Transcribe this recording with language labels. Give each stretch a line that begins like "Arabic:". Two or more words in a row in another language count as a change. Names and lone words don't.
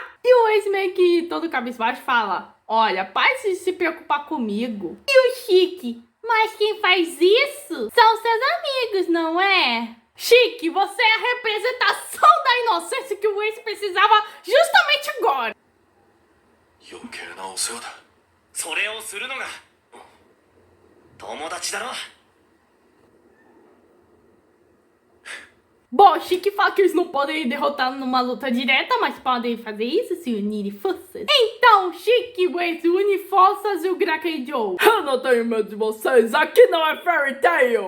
Portuguese: E o Ace meio que todo cabisbaixo fala: olha, pare de se preocupar comigo. E o Chique: mas quem faz isso são seus amigos, não é? Chique, você é a representação da inocência que o Ace precisava justamente agora.
Japanese: 余計なお世話だ。それをするのが友達だろ。
Portuguese: Bom, Chique fala que eles não podem derrotar numa luta direta, mas podem fazer isso se unirem forças. Então, Chique e Ace unem forças e o Greg Joe: eu não tenho medo de vocês, aqui não é Fairy Tail.